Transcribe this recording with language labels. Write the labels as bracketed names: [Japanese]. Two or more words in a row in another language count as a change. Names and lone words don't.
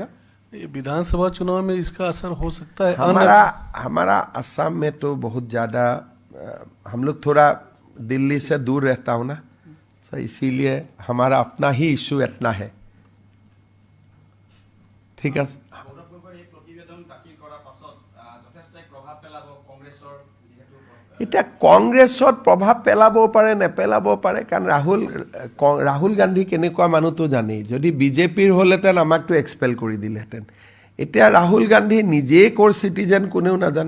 [Hindi] ये विधानसभा चुनाव में इसका असर हो सकता है। हमारा असम में तो बहुत ज़्यादा हम लोग थोड़ा दिल्ली से दूर रहता हूँ ना, तो इसीलिए हमारा अपना ही इशू इतना है। ठीक है, [Assamese] এতিয়া কংগ্ৰেছত প্ৰভাৱ পেলাব পাৰে নেপেলাব পাৰে, কাৰণ ৰাহুল গান্ধী কেনেকুৱা মানুহটো জানেই। যদি বিজেপিৰ হ'লেহেঁতেন আমাকতো এক্সপেল কৰি দিলেহেঁতেন। এতিয়া ৰাহুল গান্ধী নিজেই ক'ৰ চিটিজেন কোনেও নাজানে।